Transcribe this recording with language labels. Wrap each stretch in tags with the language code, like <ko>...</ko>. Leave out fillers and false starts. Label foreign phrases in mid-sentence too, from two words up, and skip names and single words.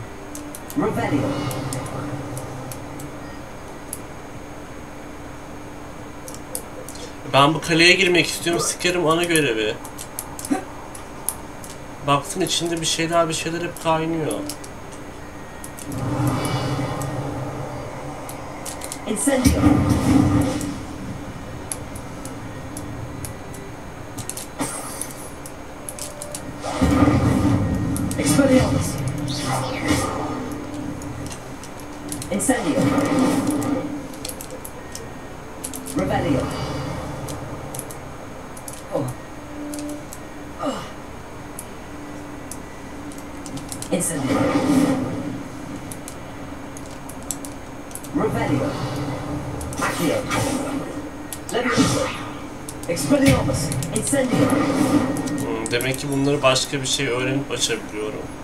<tr>Revelio. Ben bu kaleye girmek istiyorum, sikerim ana görevi. Baktın içinde bir şeyler hep kaynıyor. Incendio. Expelliarmus. Incendio. Revelio. Incendio. Revelio. Accio. Levioso. Expelliarmus. Incendio. Demek ki bunları başka bir şey öğrenip açabiliyorum.</tr>